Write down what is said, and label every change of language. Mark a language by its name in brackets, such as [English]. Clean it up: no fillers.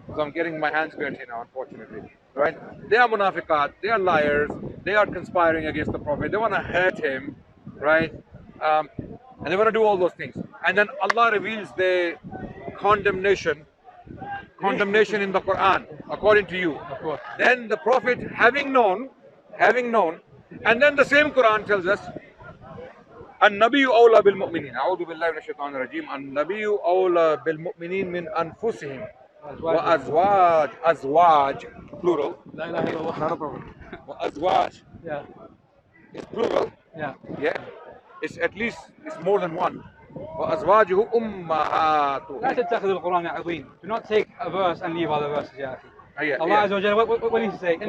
[English] So I'm getting my hands dirty now, unfortunately. Right? They are munafiqat. They are liars. They are conspiring against the Prophet. They want to hurt him, right? And they want to do all those things. And then Allah reveals the condemnation in the Quran, according to you. Of course. Then the Prophet, having known, and then the same Quran tells us, [Arabic] النبي أولى بالمؤمنين أعوذ بالله من الشيطان الرجيم النبي أولى بالمؤمنين من أنفسهم وأزواج plural [English] La ilaha illallah. not a problem وأزواج Yeah. is plural Yeah. yeah it's at least it's more than one [Arabic] وأزواجه أمهاتهم لا تتخذ القرآن عظيم. [English] Do not take a verse and leave other verses, يا أخي. yeah, Allah Azza wa Jalla, what did he say? إن